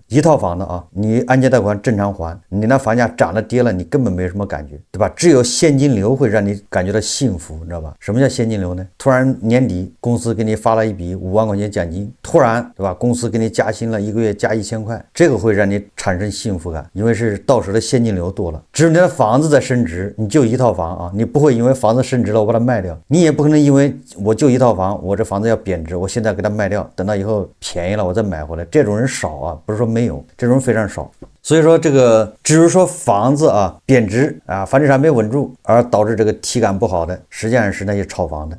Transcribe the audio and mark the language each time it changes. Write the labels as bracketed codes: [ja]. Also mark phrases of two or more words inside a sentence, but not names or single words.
[zh] 一套房的你按揭貸款正常還，你那房價漲了跌了，你根本沒什麼感覺，對吧？只有現金流會讓你感覺到幸福，你知道吧？什麼叫現金流呢？突然年底公司給你發了一筆5萬塊錢獎金，突然，對吧？公司給你加薪了，1個月加1000塊，這個會讓你產生幸福感，因為是到手的現金流多了。只有你的房子在升值，你就一套房你不會因為房子升值了我把它賣掉，你也不可能因為我就一套房，我這房子要貶值，我現在給它賣掉，等到以後便宜了我再買回來，這種人少不是說沒有，這種人非常少。所以說這個只是說房子貶值房地產沒穩住而導致這個體感不好的，實際上是那些炒房的。